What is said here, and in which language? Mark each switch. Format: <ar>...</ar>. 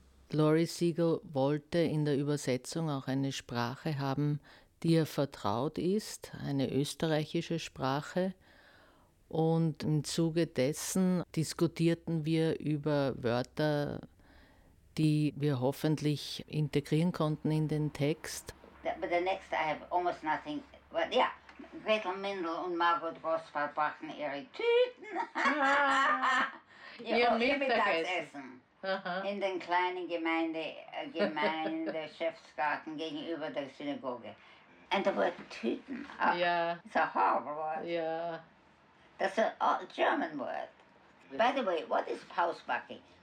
<de>Laurie Siegel wollte in der Übersetzung auch eine Sprache haben, die ihr vertraut ist, eine österreichische Sprache. Und im Zuge dessen diskutierten wir über Wörter, die wir hoffentlich integrieren konnten in den Text.</de> <en>But the next, I have almost nothing. But yeah,</en> <de>Gretel Mindel und Margot Ross verbrachten ihre Tüten. Ihr Mittagessen. In den kleinen Gemeinde Chefsgarten gegenüber der Synagoge.</de> <en>And the word Tüten. Oh, yeah. It's a horrible word. Yeah. That's an old German word. By the way, what is Pausbacking?</en>